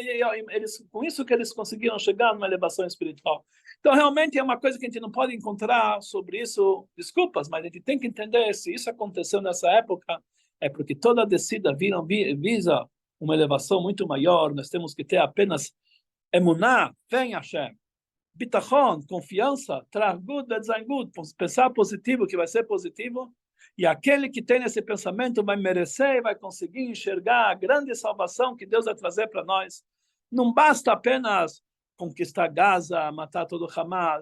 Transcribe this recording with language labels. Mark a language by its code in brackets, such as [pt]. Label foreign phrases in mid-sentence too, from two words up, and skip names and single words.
[pt] Com isso que eles conseguiram chegar numa elevação espiritual. Então, realmente, é uma coisa que a gente não pode encontrar sobre isso desculpas, mas a gente tem que entender, se isso aconteceu nessa época, é porque toda a descida visa uma elevação muito maior. Nós temos que ter apenas emuná, fé em Hashem, bitachon, confiança, tragud, betzangud, pensar positivo, que vai ser positivo. E aquele que tem esse pensamento vai merecer e vai conseguir enxergar a grande salvação que Deus vai trazer para nós. Não basta apenas conquistar Gaza, matar todo o Hamas.